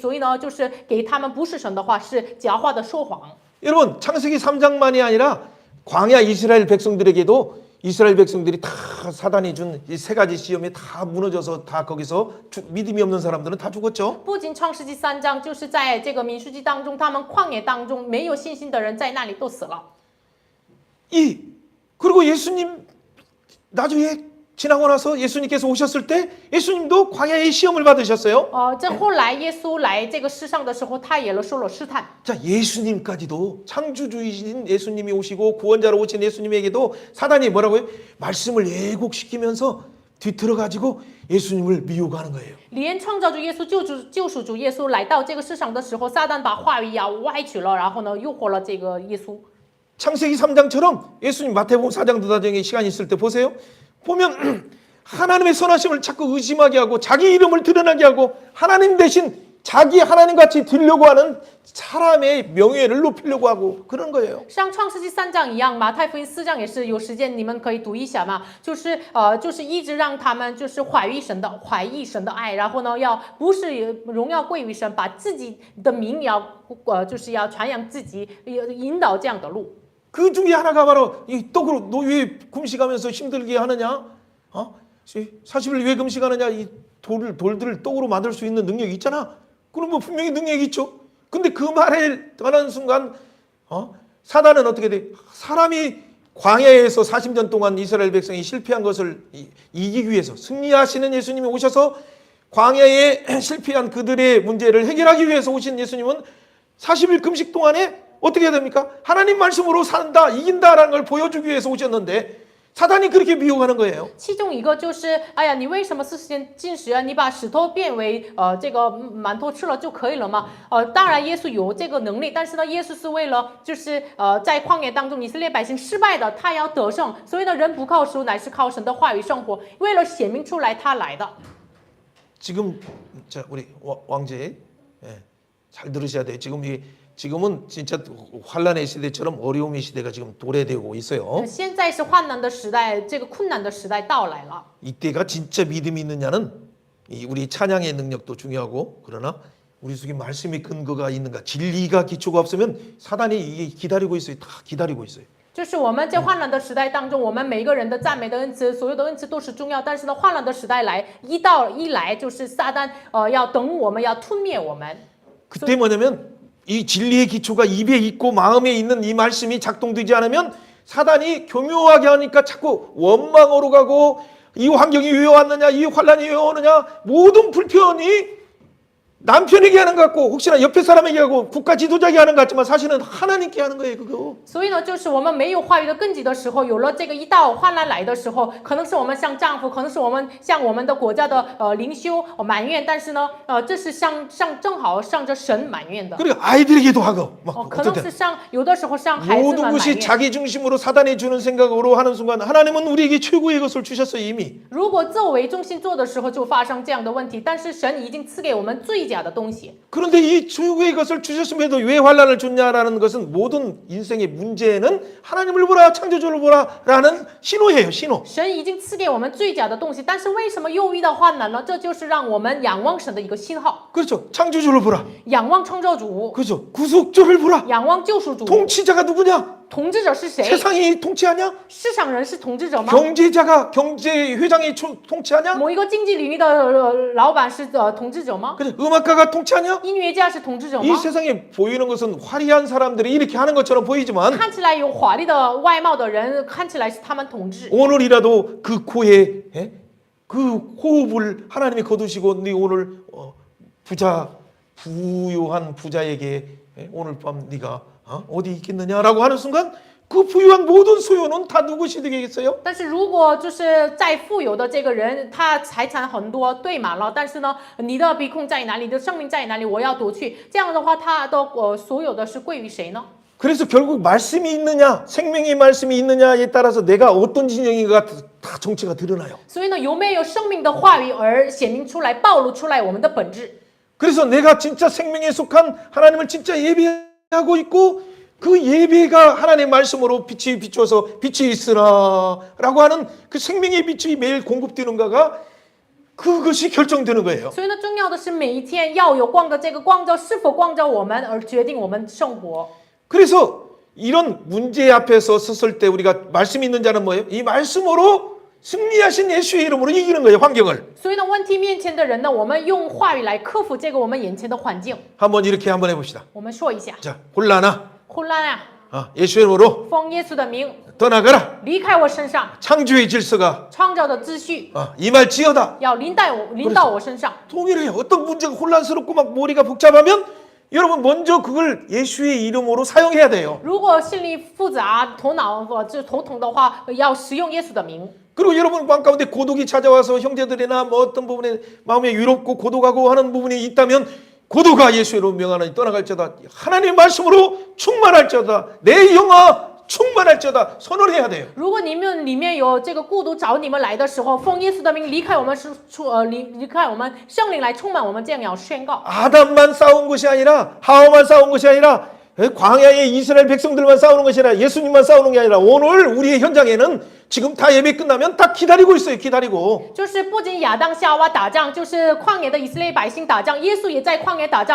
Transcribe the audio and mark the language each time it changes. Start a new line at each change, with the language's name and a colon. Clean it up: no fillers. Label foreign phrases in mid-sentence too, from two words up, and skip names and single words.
Chinese: 所以呢，就是给他们不是神的话，是假话的说谎。
Korean: 여러분 창세기 3장만이 아니라 광야 이스라엘 백성들에게도 이스라엘 백성들이 다 사단이 준 이 세 가지 시험에 다 무너져서 다 거기서 믿음이 없는 사람들은 다 죽었죠.
Chinese: 不仅创世纪3章，就是在这个民数记当中，他们旷野当中没有信心的人在那里都死了。
Korean: 그리고 예수님 나중에 지나고 나서 예수님께서 오셨을 때 예수님도 광야의 시험을 받으셨어요.
Chinese: 这后来耶稣来这个世上的时候，他也受了试探。
Korean: 자, 예수님까지도 창조주이신 예수님이 오시고 구원자로 오신 예수님에게도 사단이 뭐라고요? 말씀을 왜곡시키면서 뒤틀어 가지고 예수님을 미혹하는 거예요.
Chinese: 连创造主耶稣、救赎主耶稣来到这个世上的时候，撒旦把话语要歪曲了，然后呢，诱惑了这个耶稣。
Korean: 창세기 3장처럼 예수님 마태복음 4장 도다정에 시간이 있을 때 보세요. 보면 하나님의 선하심을 자꾸 의심하게 하고 자기 이름을 드러나게 하고 하나님 대신 자기 하나님같이 되려고 하는 사람의 명예를 높이려고 하고 그런 거예요.
Chinese: 像创世纪3章一样，马太福音4章也是有时间你们可以读一下嘛，就是一直让他们就是怀疑神的爱，然后呢要不是荣耀归于神，把自己的名要就是要传扬自己，引导这样的路。
Korean: 그 중에 하나가 바로 이 떡으로 너 왜 금식하면서 힘들게 하느냐? 40일 왜 금식하느냐? 이 돌들을 떡으로 만들 수 있는 능력이 있잖아. 그럼 뭐 분명히 능력이 있죠. 근데 그 말에 떠나는 순간 사단은 어떻게 돼? 사람이 광야에서 40년 동안 이스라엘 백성이 실패한 것을 이기기 위해서 승리하시는 예수님이 오셔서 광야에 실패한 그들의 문제를 해결하기 위해서 오신 예수님은 40일 금식 동안에 어떻게 해야 됩니까? 하나님 말씀으로 산다, 이긴다라는 걸 보여주기 위해서 오셨는데 사단이 그렇게 미혹하는 거예요.
Chinese: 其中一个就是，哎呀，你为什么40天禁食啊？你把石头变为这个馒头吃了就可以了吗？当然耶稣有这个能力，但是呢，耶稣是为了就是在旷野当中以色列百姓失败的，他要得胜，所以呢，人不靠食物，乃是靠神的话语生活，为了显明出来他来的。
Korean: 지금 자 우리 왕제 예, 잘 들으셔야 돼요. 지금은 진짜 환란의 시대처럼 어려움의 시대가 지금 도래되고 있어요.
Chinese: 现在是患难的时代，这个困难的时代到来了。
Korean: 이때가 진짜 믿음이 있느냐는 우리 찬양의 능력도 중요하고 그러나 우리 속에 말씀의 근거가 있는가 진리가 기초가 없으면 사단이 이게 기다리고 있어요. 다 기다리고 있어요.
Chinese: 就是我们在患难的时代当中，我们每一个人的赞美的恩赐，所有的恩赐都是重要。但是呢，患难的时代来一来，就是撒旦要等我们，要吞灭我们。
Korean: 그때 뭐냐면 이 진리의 기초가 입에 있고 마음에 있는 이 말씀이 작동되지 않으면 사단이 교묘하게 하니까 자꾸 원망으로 가고 이 환경이 왜 왔느냐, 이 환란이 왜 오느냐, 모든 불편이 남편에게 하는 것 같고 혹시나 옆에 사람에게 하고 국가 지도자에게 하는 것 같지만 사실은 하나님께 하는 거예요, 그거.
Chinese: 所以呢，就是我们没有话语的根基的时候，有了这个一道患难来的时候，可能是我们向丈夫，可能是我们向我们的国家的灵修埋怨，但是呢，这是正好向着神埋怨的。
Korean: 그리고 아이들에게도 하고 막
Chinese: 可能是有的时候向孩子
Korean: 모든
Chinese: 们埋
Korean: 것이
Chinese: 怨。
Korean: 자기 중심으로 사단이 주는 생각으로 하는 순간 하나님은 우리에게 최고의 것을 주셨어요 이미.
Chinese: 如果自我为中心做的时候，就发生这样的问题。但是神已经赐给我们最佳的东西。
Korean: 그런데 이 최고의 것을 주셨음에도 왜 환란을 줬냐라는 것은 모든 인생의 문제는 하나님을 보라 창조주를 보라라는 신호예요, 신호.
Chinese: 神已经赐给我们最佳的东西，但是为什么又遇到患难呢？这就是让我们仰望神的一个信号，
Korean: 그렇죠. 창조주를 보라.
Chinese: 仰望创造主，
Korean: 그렇죠. 구속주를 보라.
Chinese: 仰望救赎主。
Korean: 통치자가 누구냐?
Chinese: 统治者是谁？
Korean: 세상이 통치하냐?
Chinese: 市场人是统治者吗？
Korean: 경제회장이 통치하냐?
Chinese: 某一个经济领域的老板是统治者吗？
Korean: 그래, 음악가가 통치하냐?
Chinese: 音乐家是统治者
Korean: 이
Chinese: 吗？
Korean: 세상에 보이는 것은 화려한 사람들이 이렇게 하는 것처럼 보이지만
Chinese: 看起来有华丽的外貌的人，看起来是他们统治。
Korean: 오늘이라도 그 코에 그 호흡을 하나님이 거두시고 네 오늘 부유한 부자에게 오늘 밤 네가 어디 있겠느냐라고 하는 순간 그 부유한 모든 소유는 다 누구시 되겠어요?
Chinese: 但是如果就是再富有的这个人，他财产很多，堆满了，但是呢，你的鼻孔在哪里，你的生命在哪里，我要夺去。这样的话，他的所有的是归于谁呢？
Korean: 그래서 결국 말씀이 있느냐, 생명의 말씀이 있느냐에 따라서 내가 어떤 진영인가 다 정체가 드러나요.
Chinese: 所以呢，有没有生命的话语而显明出来、暴露出来我们的本质？
Korean: 그래서 내가 진짜 생명에 속한 하나님을 진짜 예배하고 있고 그 예배가 하나님의 말씀으로 빛이 비춰서 빛이 있으라라고 하는 그 생명의 빛이 매일 공급되는가가 그것이 결정되는 거예요.
Chinese: 所以呢，重要的是每一天要有光的这个光照是否光照我们，而决定我们生活。
Korean: 그래서 이런 문제 앞에서 섰을 때 우리가 말씀이 있는 자는 뭐예요? 이 말씀으로 승리하신 예수의 이름으로 이기는 거예요, 환경을.
Chinese: 所以呢，问题面前的人呢，我们用话语来克服这个我们眼前的环境。
Korean: 한번 이렇게 한번 해봅시다.
Chinese: 我们说一下，
Korean: 자, 혼란아,
Chinese: 混乱啊，
Korean: 예수의 이름으로
Chinese: 奉耶稣的名
Korean: 떠나가라.
Chinese: 离开我身上，
Korean: 창조의 질서가
Chinese: 创造的秩序
Korean: 임할지어다.
Chinese: 要临到我身上。
Korean: 동일해요. 어떤 문제가 혼란스럽고 막 머리가 복잡하면 여러분 먼저 그걸 예수의 이름으로 사용해야 돼요.
Chinese: 如果心里复杂、头脑头痛的话，要使用耶稣的名。
Korean: 그리고 여러분 마음 가운데 고독이 찾아와서 형제들이나 뭐 어떤 부분에 마음에 유롭고 고독하고 하는 부분이 있다면 고독아 예수의 이름으로 명하노니 떠나갈지어다. 하나님의 말씀으로 충만할지어다. 내 영아 충만할지어다. 선언을 해야 돼요.
Chinese: 如果你们里面有这个孤独找你们来的时候，奉耶稣的名离开我们离开我们，圣灵来充满我们，这样要宣告。
Korean: 아담만 싸운 것이 아니라 하와만 싸운 것이 아니라 광야에 이스라엘 백성들만 싸우는 것이 아니라 예수님만 싸우는 게 아니라 오늘 우리의 현장에는 지금 다 예배 끝나면 다 기다리고 있어요. 기다리고.
Chinese: 就是不仅亚当夏娃打仗，就是旷野的以色列百姓打仗，耶稣也在旷野打仗。